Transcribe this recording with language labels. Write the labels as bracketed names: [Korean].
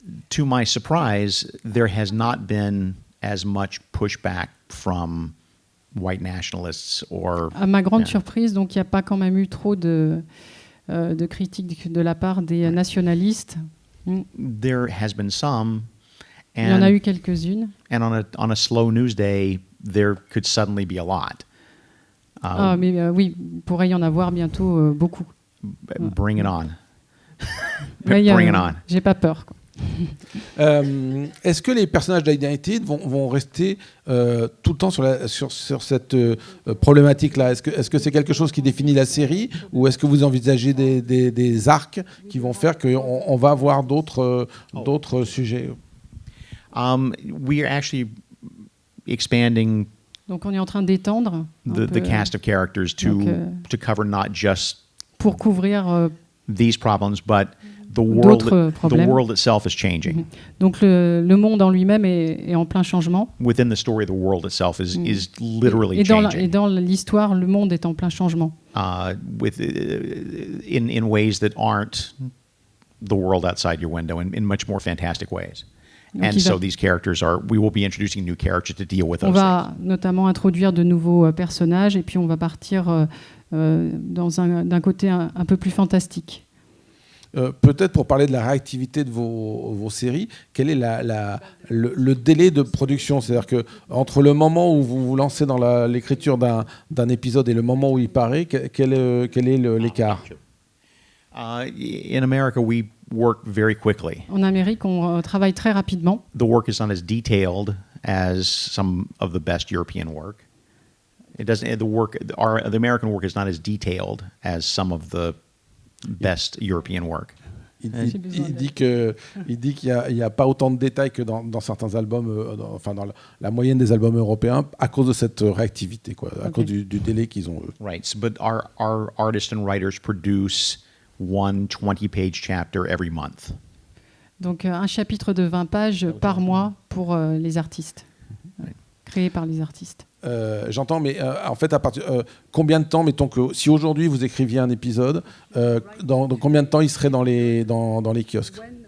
[English] To my surprise, there has not been as much pushback from white nationalists or. [French] À ma grande surprise, donc il n'y a pas quand même eu trop de critiques de la part des nationalistes. [English] There has been some. [French] Il y en a eu quelques-unes. [English] And on a slow news day, there could suddenly be a lot. [French] Mais oui, il pourrait y en avoir bientôt beaucoup. [English] Bring it on. Bring it on. [French] J'ai pas peur, quoi. Est-ce que les personnages d'United vont rester tout le temps sur cette problématique-là? Est-ce que c'est quelque chose qui définit la série, ou est-ce que vous envisagez des arcs qui vont faire qu'on va avoir d'autres sujets? [English] We are actually expanding. [French] Donc on est en train d'étendre [English] the cast of characters to cover not just [French] pour couvrir [English] these problems, but the world itself is changing. [French] Donc le monde en lui-même est en plein changement. [English] Within the story, the world itself is literally changing. [French] Et dans l'histoire, le monde est en plein changement. [English] In ways that aren't the world outside your window, in much more fantastic ways. And so these characters we will be introducing new characters to deal with those things. [French] On va notamment introduire de nouveaux personnages, et puis on va partir d'un côté un peu plus fantastique. Peut-être pour parler de la réactivité de vos séries, quel est le délai de production? C'est-à-dire que entre le moment où vous vous lancez dans l'écriture d'un épisode et le moment où il paraît, quel est l'écart? [English] In America, we work very quickly. [French] En Amérique, on travaille très rapidement. [English] The work is not as detailed as some of the best European work. It doesn't. The American work is not as detailed as some of the best European work. [French] Il dit qu'il n'y a pas autant de détails que dans certains albums, dans la moyenne des albums européens, à cause de cette réactivité, à cause du délai qu'ils ont. [English] Right, but our artists and writers produce one 20-page chapter every month. [French] Donc un chapitre de 20 pages par mois pour les artistes, créé par les artistes. J'entends, mais en fait, à partir combien de temps, mettons que si aujourd'hui vous écriviez un épisode, dans combien de temps il serait dans les kiosques?